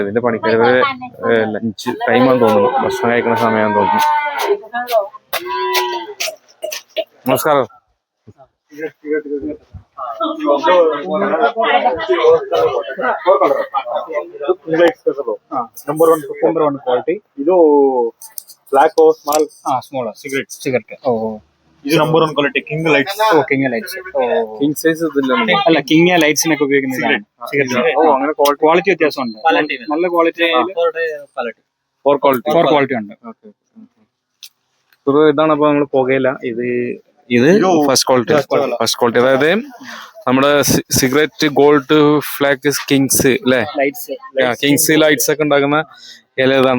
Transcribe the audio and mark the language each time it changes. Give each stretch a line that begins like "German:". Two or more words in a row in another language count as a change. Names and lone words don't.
Malayalam: ഇതിന്റെ പണിക്കാര് ലഞ്ച് ടൈമാന്ന് തോന്നുന്നു, ഭക്ഷണം കഴിക്കുന്ന സമയമാണെന്ന് തോന്നുന്നു. നമസ്കാരം.
English: number one quality. ಇದು black small cigarette. ಇದು number one quality ಕಿಂಗ್ ಲೈಟ್ಸ್. king size
Kannada: ಅಲ್ಲ, ಕಿಂಗ್ ಲೈಟ್ಸ್ ഉപയോഗിക്കുന്നത്.
Malayalam: അങ്ങനെ ക്വാളിറ്റി വ്യത്യാസമുണ്ട്. നല്ല ക്വാളിറ്റി, 4 ക്വാളിറ്റി ഉണ്ട്. ഇതാണ് അപ്പൊ നമ്മള് പുകയില. ഇത്
English: first quality
Malayalam: അതായത് നമ്മുടെ സിഗരറ്റ് ഗോൾഡ് ഫ്ലാഗ് കിങ്സ് അല്ലെ, കിങ്സ് ലൈറ്റ്സ് ഒക്കെ ഉണ്ടാക്കുന്ന ഇല ഇതാണ്.